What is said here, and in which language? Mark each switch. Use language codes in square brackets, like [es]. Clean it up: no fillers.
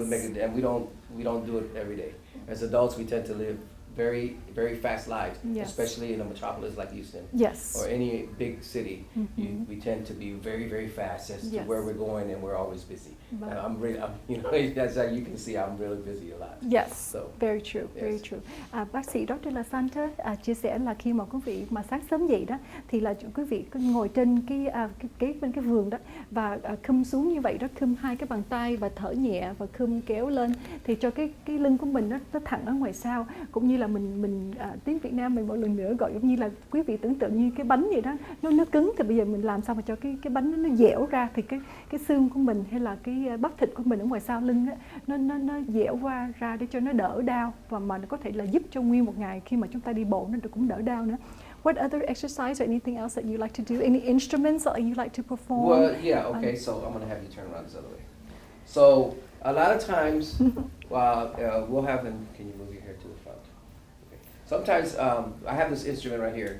[en] It would make and we don't do it every day. As adults, we tend to live very, very fast lives, Yes. especially in a metropolis like Houston. Yes. Or any big city. We tend to be very, very fast as to Yes. where we're going, and we're always busy. But- And that's how you can see I'm really busy a lot. Yes, So, very true, very yes. true. [vi] Bác sĩ Dr. Lasanta chia sẻ là khi mà quý vị mà sáng sớm dậy đó, thì là quý vị cứ ngồi trên cái bên cái vườn đó và khum xuống như vậy đó, khum hai cái bàn tay và thở nhẹ và khum kéo lên, thì cho cái lưng của mình nó thẳng ở ngoài sau, cũng như là mình tiếng Việt Nam mình một lần nữa gọi giống như là quý vị tưởng tượng như cái bánh vậy đó, nó cứng, thì bây giờ mình làm sao mà cho cái bánh nó dẻo ra, thì cái xương của mình hay là cái bắp thịt của mình ở ngoài sau lưng á, nó dẻo ra để cho nó đỡ đau, và mà nó có thể là giúp cho nguyên một ngày khi mà chúng ta đi bộ nó cũng đỡ đau nữa. [en] What other exercise or anything else that you like to do? Any instruments that you like to perform? well, yeah, okay. So I'm gonna have you turn around this other way. So a lot of times, we'll have them. Can you move your hair to the front? Okay. Sometimes I have this instrument right here.